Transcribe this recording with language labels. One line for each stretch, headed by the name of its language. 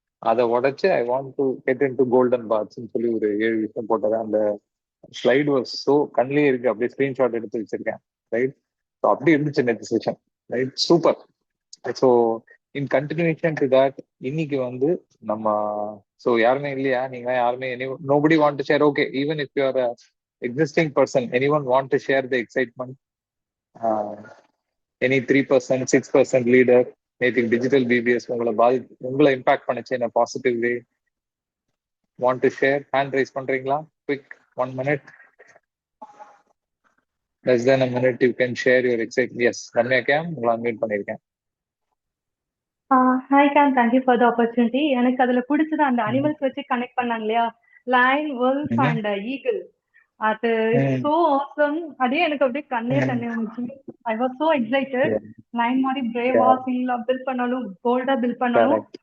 Tamil: அதை உடைச்சு
English: I want to get in to golden பார்ஸ்ன்னு
Tamil: சொல்லி ஒரு 7 விஷயம் போட்டாரு. அந்த ஸ்லைடு வாஸ் ஸோ கண்ணிலே இருக்கு, அப்படியே ஸ்கிரீன்ஷாட் எடுத்து வச்சிருக்கேன், ரைட்? ஸோ அப்படி இருந்துச்சு நேற்று session, right? Super. So in continuation to that, இன்னைக்கு வந்து நம்ம ஸோ யாருமே இல்லையா? நீங்க யாருமே
English: nobody want to share? Okay, even if you are a existing person, anyone want to share the excitement?
Tamil: Any 3%, 6% leader நேற்றுக்கு டிஜிட்டல் பிபிஎஸ் உங்களை impact பண்ணுச்சு என்ன positive way?
English: Want to share? Hand raise பண்றீங்களா? Quick 1 minute. Less than a minute you can share your excitement.
Tamil: Yes, Ramya game உங்களை unmute பண்ணியிருக்கேன். Hi game,
English: Thank you for the opportunity.
Tamil: எனக்கு அதுல பிடிச்சது அந்த அனிமல்ஸ் வச்சு கனெக்ட் பண்ணாங்க இல்லையா, லயன், wolf அண்ட் ஈகிள். அது சோ ஆசம். அதே எனக்கு அப்படியே கண்ணே வந்துச்சு.
English: I was so excited.
Tamil: Line மாதிரி பிரேவா ஃபீலா பில்ட் பண்ணணும், போல்டா பில்ட் பண்ணணும்.